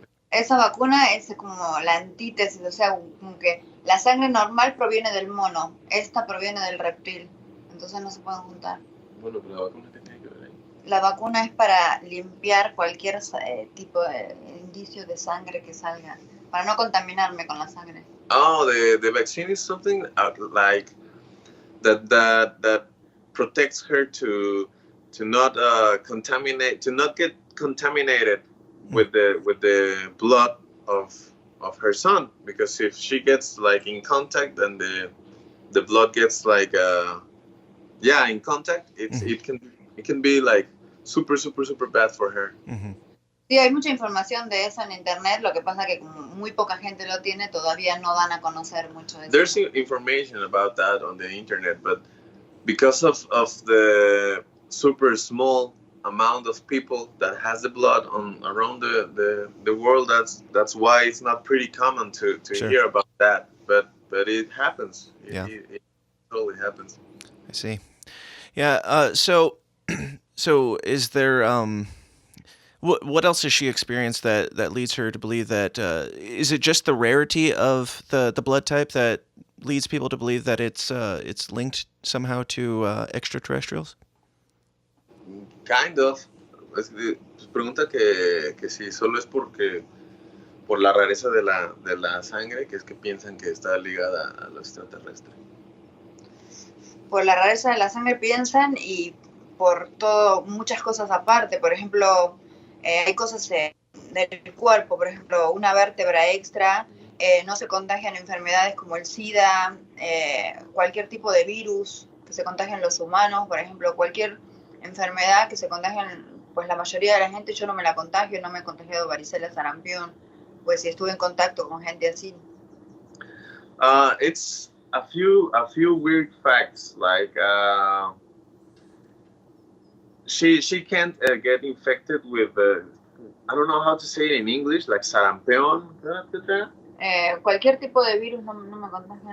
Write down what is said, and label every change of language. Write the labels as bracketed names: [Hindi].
[Spanish] Esa vacuna es como la antítesis, o sea, como que la sangre normal proviene del mono, esta proviene del reptil, entonces no se pueden juntar. Bueno, pero la vacuna, ¿qué tiene que ver ahí? La vacuna es para limpiar cualquier tipo de indicio de sangre que salga, para no contaminarme con la sangre. [English] Oh, the vaccine is something like that protects her to not contaminate, to not get contaminated with the blood of her son, because if she gets like in contact, then the blood gets like in contact, it can be like super bad for her. [Spanish] Sí, hay mucha información de eso en internet, lo que pasa que como muy poca gente lo tiene, todavía no dan a conocer mucho de eso. [English] There's information about that on the internet, but because of the super small amount of people that has the blood around the world, that's why it's not pretty common to Sure. hear about that. But it happens. It totally happens. I see. Yeah. So is there what else has she experienced that leads her to believe that is it just the rarity of the blood type that leads people to believe that it's linked somehow to extraterrestrials? Kind of. [Spanish] Pregunta que si solo es por la rareza de la sangre, que es que piensan que está ligada a lo extraterrestre. Por la rareza de la sangre piensan, y por muchas cosas aparte. Por ejemplo, hay cosas del cuerpo, por ejemplo, una vértebra extra, no se contagian enfermedades como el SIDA, cualquier tipo de virus que se contagian los humanos, por ejemplo, cualquier enfermedad que se contagian, pues la mayoría de la gente, yo no me la contagio, no me he contagiado varicela, sarampión, pues si estuve en contacto con gente así. [English] It's a few weird facts, like she can't get infected with I don't know how to say it in English, like sarampión, etc. [Spanish] Cualquier tipo de virus no me contagia.